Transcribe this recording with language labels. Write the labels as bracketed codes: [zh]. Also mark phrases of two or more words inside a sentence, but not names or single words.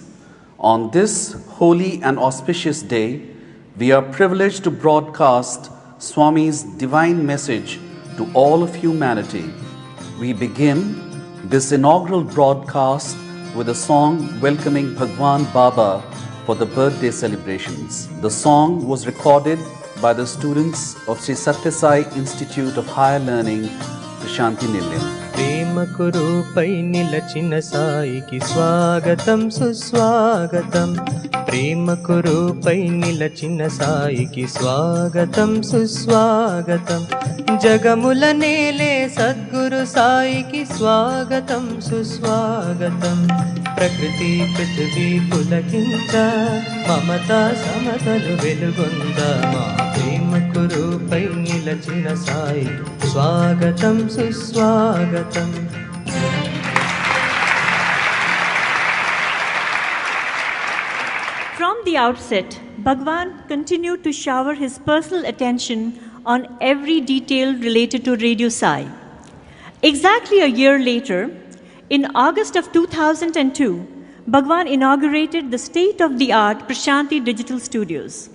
[en] On this holy and auspicious day, we are privileged to broadcast Swami's divine message to all of humanity. We begin this inaugural broadcast with a song welcoming Bhagwan Baba for the birthday celebrations. The song was recorded by the students of Sri Sathya Sai Institute of Higher Learning, Prashanti Nilayam. [te] ప్రేమ కురూపై నిలచిన సాయికీ స్వాగతం సుస్వాగతం ప్రేమ కురూపై నిలచిన సాయికీ స్వాగతం సుస్వాగతం జగముల నేలే సద్గురు సాయికీ స్వాగతం సుస్వాగతం ప్రకృతి పృథ్వీ పులకించ మమత సమతలు वेलुगొంద మా ప్రేమ కుरूपై నిలచిన సాయి స్వాగతం సుస్వాగతం. [en] From the outset, Bhagawan continued to shower his personal attention on every detail related to Radio Sai. Exactly a year later, in August of 2002, Bhagawan inaugurated the state-of-the-art Prashanti Digital Studios.